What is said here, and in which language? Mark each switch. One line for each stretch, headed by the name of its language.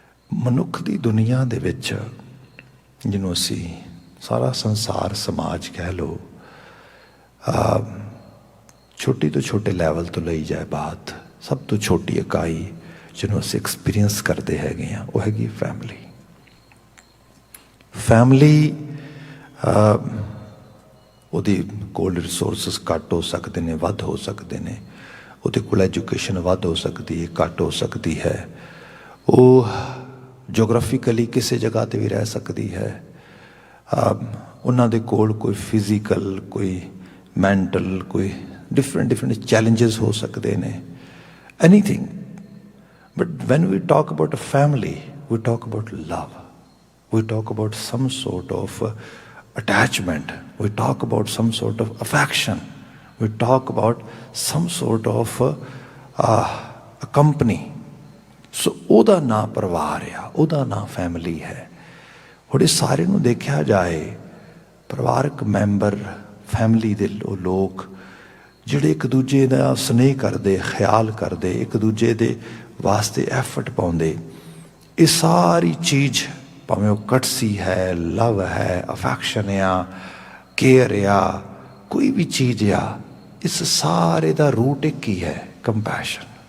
Punjabi: मनुख की दुनिया दे विच जिन्हों असी सारा संसार समाज कह लो, छोटी तो छोटे लैवल तो लई जाए बात, सब तो छोटी इकाई जिन्हों असी एक्सपीरियंस करते हैं, वो हैगी फैमिली। फैमिली ਉਹਦੇ ਕੋਲ ਰਿਸੋਰਸਿਸ ਘੱਟ ਹੋ ਸਕਦੇ ਨੇ, ਵੱਧ ਹੋ ਸਕਦੇ ਨੇ, ਉਹਦੇ ਕੋਲ ਐਜੂਕੇਸ਼ਨ ਵੱਧ ਹੋ ਸਕਦੀ ਹੈ, ਘੱਟ ਹੋ ਸਕਦੀ ਹੈ, ਉਹ ਜੋਗ੍ਰਾਫਿਕਲੀ ਕਿਸੇ ਜਗ੍ਹਾ 'ਤੇ ਵੀ ਰਹਿ ਸਕਦੀ ਹੈ, ਉਹਨਾਂ ਦੇ ਕੋਲ ਕੋਈ ਫਿਜ਼ੀਕਲ, ਕੋਈ ਮੈਂਟਲ, ਕੋਈ ਡਿਫਰੈਂਟ ਚੈਲੰਜਸ ਹੋ ਸਕਦੇ ਨੇ, anything.
English: But when we talk about a family, we talk about love, we talk about some sort of attachment, we talk about some sort of affection, we talk about some sort of a company.
Punjabi: So ਉਹਦਾ ਨਾਂ ਪਰਿਵਾਰ ਆ, ਉਹਦਾ ਨਾਂ family ਹੈ। ਹੁਣ ਇਹ ਸਾਰੇ ਨੂੰ ਦੇਖਿਆ ਜਾਏ, ਪਰਿਵਾਰਕ ਮੈਂਬਰ, ਫੈਮਿਲੀ ਦੇ ਉਹ ਲੋਕ ਜਿਹੜੇ ਇੱਕ ਦੂਜੇ ਦਾ ਸਨੇਹ ਕਰਦੇ, ਖਿਆਲ ਕਰਦੇ, ਇੱਕ ਦੂਜੇ ਦੇ ਵਾਸਤੇ ਐਫਰਟ ਪਾਉਂਦੇ, ਇਹ ਸਾਰੀ ਚੀਜ਼ ਭਾਵੇਂ ਉਹ ਕਟਸੀ ਹੈ, ਲਵ ਹੈ, ਅਫੈਕਸ਼ਨ ਆ, ਕੇਅਰ ਆ, ਕੋਈ ਵੀ ਚੀਜ਼ ਆ, ਇਸ ਸਾਰੇ ਦਾ ਰੂਟ ਇੱਕ ਹੀ ਹੈ, ਕੰਪੈਸ਼ਨ।